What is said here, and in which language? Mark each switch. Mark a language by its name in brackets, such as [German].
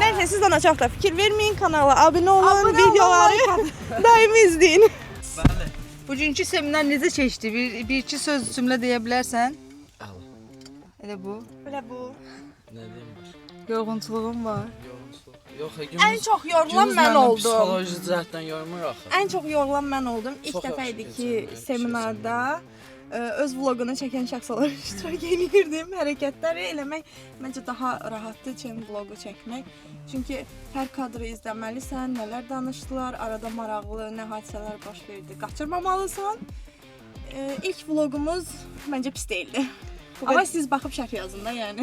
[Turkish] Neyse siz ona çok da fikir vermeyin. Kanala abone olun. Videoları daimi izleyin. [Azerbaijani] Bugünkü seminer necə keçdi? Bir-iki söz cümlə deyə bilərsən? Elə bu. Böyle bu. Nə deyim başqa? Yorğunçuluğum var. Yox, [Turkish] En çok yorulan ben oldum. [Azerbaijani] Psixoloji cəhətdən yormur axı. [Turkish] En çok yorulan ben oldum. [Azerbaijani] İlk [Turkish] Çok [Azerbaijani] defa yaxşı idi ki keçən, seminarda öz vlogunu çeken şəxs olaraq iştirak edirdim. Hərəkətləri eləmək məncə daha rahatdır çən vlogu çəkmək. Çünki hər kadrı izləməlisən, nələr danışdılar, arada maraqlı nə hadisələr baş verdi. Qaçırmamalısan. İlk vlogumuz məncə pis [Turkish] değildi. Ama [Azerbaijani] siz baxıb şərh yazın da yəni.